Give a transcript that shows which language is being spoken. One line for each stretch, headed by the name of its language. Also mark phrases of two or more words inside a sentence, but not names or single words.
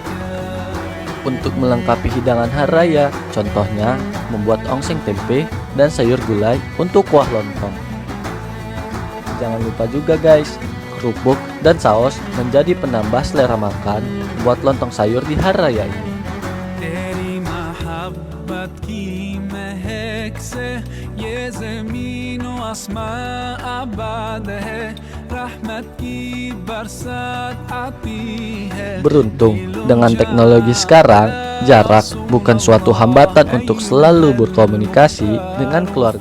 Indonesian: Untuk melengkapi hidangan hari raya, contohnya membuat ongseng tempe dan sayur gulai untuk kuah lontong. Jangan lupa juga guys, kerupuk dan saus menjadi penambah selera makan buat lontong sayur di hari raya ini.
Urdu: تیری محبت کی مہک سے، یہ زمین و آسماں آباد ہے. رحمت کی برسات آتی ہے.
Indonesian: Beruntung dengan teknologi sekarang, jarak bukan suatu hambatan untuk selalu berkomunikasi dengan keluarga.